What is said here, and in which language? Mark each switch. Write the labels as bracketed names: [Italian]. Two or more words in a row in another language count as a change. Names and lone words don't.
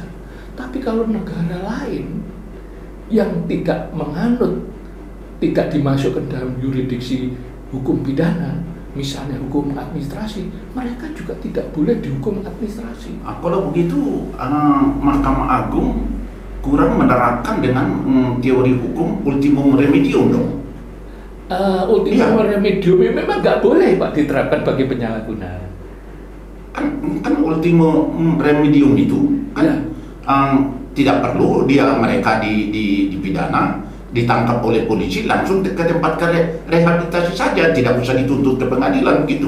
[Indonesian] Tapi kalau negara lain yang tidak menganut, tidak dimasukkan dalam yurisdiksi hukum pidana, misalnya hukum administrasi, mereka juga tidak boleh dihukum administrasi. Kalau begitu, Mahkamah Agung kurang menerapkan dengan teori hukum [Latin] ultimum remedium [Indonesian] dong. [Latin] Ultimum remedium [Indonesian] memang nggak boleh Pak diterapkan bagi penyalahguna. Kan [Latin] ultimum remedium [Indonesian] itu kan tidak perlu mereka dipidana, ditangkap oleh polisi, langsung ke tempat rehabilitasi saja, tidak usah dituntut ke pengadilan gitu.